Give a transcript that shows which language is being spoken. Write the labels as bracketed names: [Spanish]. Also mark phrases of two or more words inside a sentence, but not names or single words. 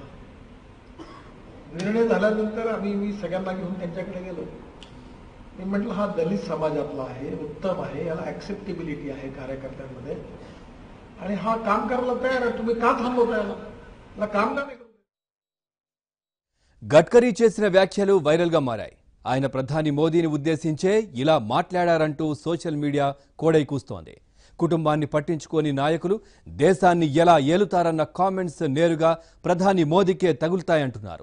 [Marathi] निर्णय झाल्यानंतर मी सगळ्यांना घेऊन त्यांच्याकडे गेलो. मी म्हटलं हा दलित समाजातला आहे, उत्तम आहे, याला ऍक्सेप्टेबिलिटी आहे कार्यकर्त्यांमध्ये आणि हा काम करायला तयार आहे, तुम्ही का थांबवता याला काम का नाही करत? [Telugu] గడ్కరీ చేసిన వ్యాఖ్యలు వైరల్ గా మారాయి. ఆయన ప్రధాని మోదీని ఉద్దేశించే ఇలా మాట్లాడారంటూ [English] social media [Telugu] కోడై కూస్తోంది. కుటుంబాన్ని పట్టించుకోని నాయకులు దేశాన్ని ఎలా ఏలుతారన్న కామెంట్స్ నేరుగా ప్రధాని మోదీకే తగులుతాయంటున్నారు.